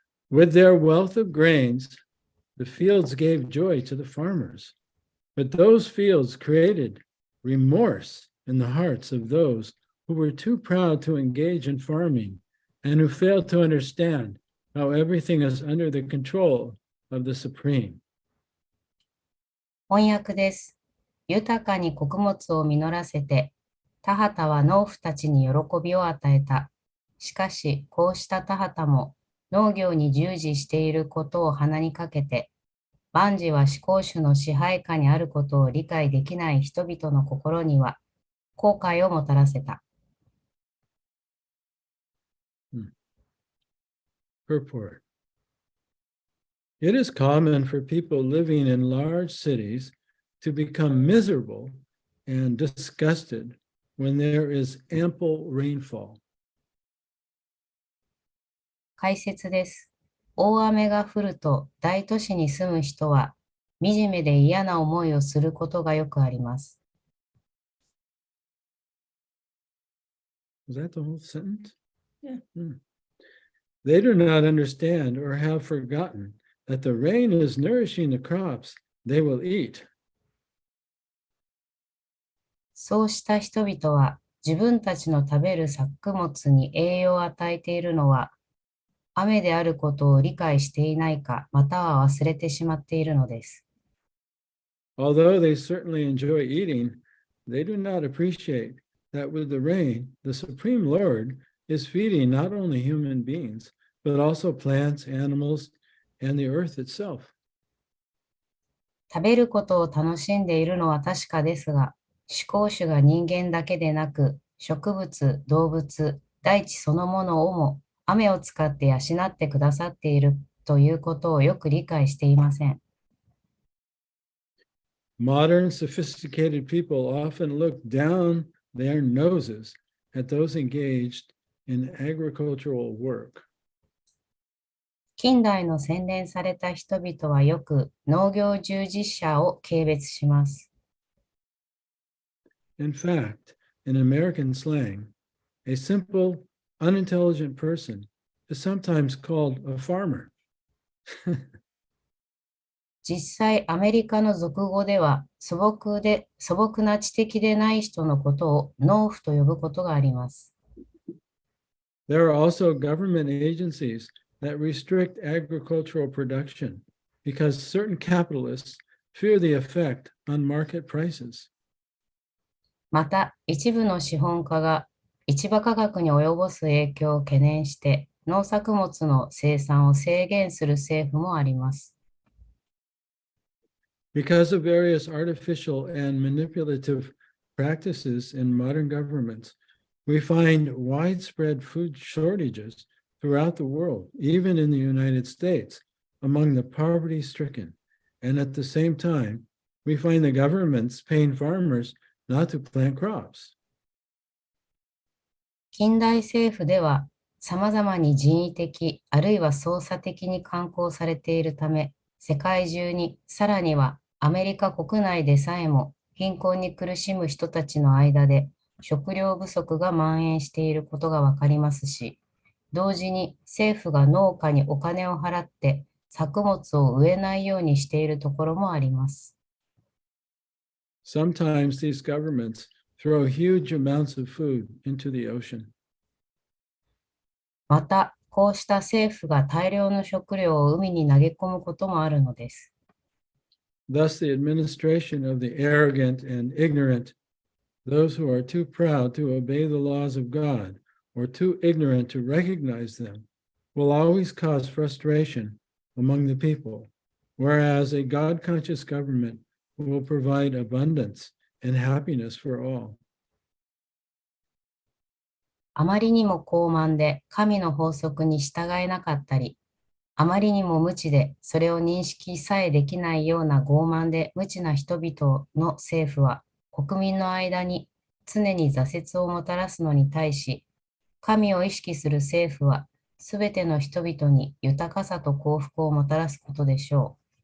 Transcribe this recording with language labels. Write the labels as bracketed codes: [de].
[en] With their wealth of grains, the fields gave joy to the farmers, but those fields created remorse in the hearts of those who were too proud to engage in farming and who failed to understand how everything is under the control of the Supreme. [ja] 翻訳です。豊かに穀物を実らせて、田畑は農夫たちに喜びを与えた。しかし、こうした田畑も農業に従事していることを鼻にかけて、万事は思考主の支配下にあることを理解できない人々の心には後悔をもたらせた。 [en] Purport. It is common for people living in large cities to become miserable and disgusted when there is ample rainfall. [ja] 解説です。大雨が降ると大都市に住む人は惨めで嫌な思いをすることがよくあります。 [en] Is that the whole sentence? Yeah. They do not understand or have forgotten that the rain is nourishing the crops they will eat. [ja] そうした人々は自分たちの食べる作物に栄養を与えているのは雨であることを理解していないかまたは忘れてしまっているのです。 [en] Although they certainly enjoy eating, they do not appreciate that with the rain, the Supreme Lord is feeding not only human beings, but also plants, animals, and the earth itself. [ja] 食べることを楽しんでいるのは確かですが、思考主が人間だけでなく、植物、動物、大地そのものをも雨を使って養ってくださっているということをよく理解していません。 [en] Modern sophisticated people often look down their noses at those engaged in agricultural work. [ja] 近代の洗練された人々はよく農業従事者を軽蔑します。 [en] In fact, in American slang, a simple, unintelligent person is sometimes called a farmer. [ja] 実際、アメリカの俗語では素朴な知的でない人のことを農夫と呼ぶことがあります。 [en] There are also government agencies that restrict agricultural production because certain capitalists fear the effect on market prices. [ja] また、一部の資本家が市場価格に及ぼす影響を懸念して農作物の生産を制限する政府もあります。 [en] Because of various artificial and manipulative practices in modern governments, we find widespread food shortages throughout the world, even in the United States, among the poverty-stricken. And at the same time, we find the governments paying farmers not to plant crops. [ja] 近代政府では、さまざまに人為的あるいは操作的に慣行されているため、世界中に、さらにはアメリカ国内でさえも貧困に苦しむ人たちの間で食料不足が蔓延していることがわかりますし、同時に政府が農家にお金を払って作物を植えないようにしているところもあります。 [en] Sometimes these governments throw huge amounts of food into the ocean. [ja] また、こうした政府が大量の食料を海に投げ込むこともあるのです。 [en] Thus, the administration of the arrogant and ignorant, those who are too proud to obey the laws of God or too ignorant to recognize them, will always cause frustration among the people, whereas a God-conscious government will provide abundance and happiness for all. [ja] あまりにも高慢で神の法則に従えなかったり、あまりにも無知でそれを認識さえできないような傲慢で無知な人々の政府は国民の間に常に挫折をもたらすのに対し、神を意識する政府はすべての人々に豊かさと幸福をもたらすことでしょ